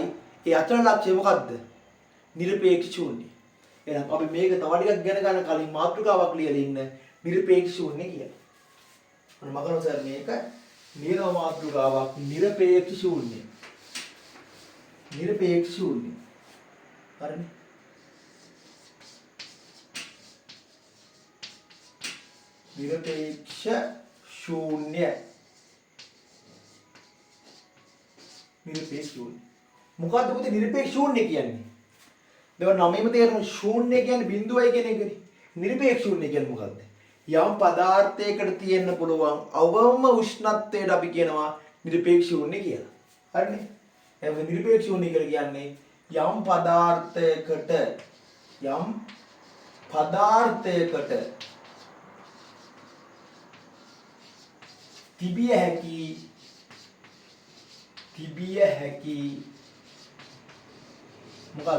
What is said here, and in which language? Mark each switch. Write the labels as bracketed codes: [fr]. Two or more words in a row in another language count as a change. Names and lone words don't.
[si] ඒ අචල ලක්ෂය මොකද්ද? නිරපේක්ෂ ශූන්‍ය. එහෙනම් අපි මේක තව ටිකක් ඉගෙන ගන්න කලින් මාතෘකාවක් ලියලා ඉන්න නිරපේක්ෂ ශූන්‍ය කියලා. මම මකනවා සර් මේක නිරව මාතෘකාවක් නිරපේක්ෂ ශූන්‍ය. නිරපේක්ෂ ශූන්‍ය. හරිනේ? නිරපේක්ෂ ශූන්‍ය නිරපේක්ෂ ශූන්‍ය මොකද්ද පුතේ නිරපේක්ෂ ශූන්‍ය කියන්නේ? දෙව නමෙම තේරෙන ශූන්‍ය කියන්නේ බිඳුවයි කියන එකනේ. නිරපේක්ෂ ශූන්‍ය කියන්නේ මොකද්ද? යම් පදාර්ථයකට තියෙන්න පුළුවන් අවම උෂ්ණත්වයට අපි කියනවා නිරපේක්ෂ ශූන්‍ය කියලා. හරිනේ? එහෙනම් නිරපේක්ෂ ශූන්‍ය කියලා කියන්නේ යම් පදාර්ථයකට තිබිය හැකි මොකද්ද?